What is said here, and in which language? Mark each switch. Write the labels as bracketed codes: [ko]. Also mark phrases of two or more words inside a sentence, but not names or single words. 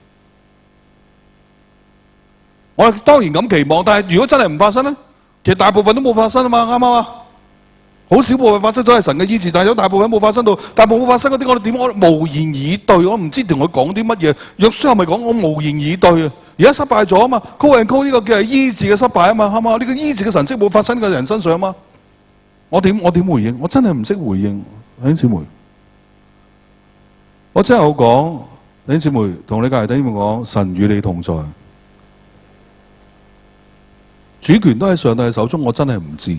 [yue] 我哋當然咁期望，但係如果真係唔發生咧，其實大部分都冇發生啊嘛，啱唔啱啊？好少部分發生咗係神嘅醫治，但係有大部分冇發生到，大部分冇發生嗰啲，我哋點？我無言以對，我唔知同佢講啲乜嘢。約書亞咪講我無言以對啊！而家失敗咗啊嘛 ， [en] call and call [yue] 呢個叫係醫治嘅失敗啊嘛，係嘛？呢個醫治嘅神蹟冇發生喺人身上啊嘛。我點回應？我真係唔識回應，弟兄姊妹。我真係好講，弟兄姊妹同你隔離弟兄姊妹講，神與你同在，主權都喺上帝嘅手中，我真係唔知。